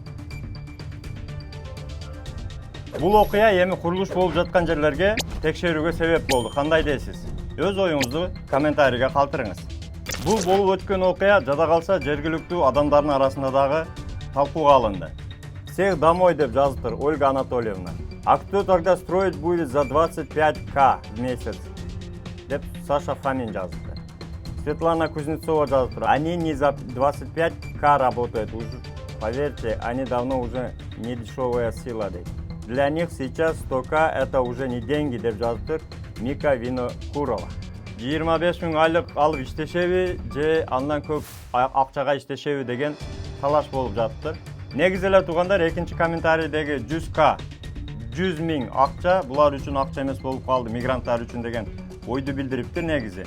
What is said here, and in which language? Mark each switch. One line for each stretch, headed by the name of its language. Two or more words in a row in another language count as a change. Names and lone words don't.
Kyrgyz: Бул окуя эми курулуш болуп жаткан жерлерге текшерүүгө себеп болду. Кандай дейсиз? Өз оюңузду комментарийге калтырыңыз. Бул болуп өткөн окуя жада калса жергиликтүү адамдардын арасында дагы талкууга алынды.
Russian: Всех домой
Kyrgyz: деп жазыптыр Ольга Анатольевна.
Russian: А кто тогда строить будет за 25К в месяц?
Kyrgyz: Деп Саша Фомин жазыптыр. Светлана Кузнецова жазыптыр.
Russian: Они не за 25К работают. Уже, поверьте, они давно уже не дешевая сила. Для них сейчас 100К это уже не деньги
Kyrgyz: деп жазыптыр
Russian: Мика Винокурова.
Kyrgyz: 25 миң айлык алып иштешеби же андан көп акчага иштешеби деген талаш болуп жатыптыр. Негизи эле туугандар, экинчи комментарийдеги 100К 100 миң акча булар үчүн акча эмес болуп калды, мигранттар үчүн деген ойду билдириптир негизи.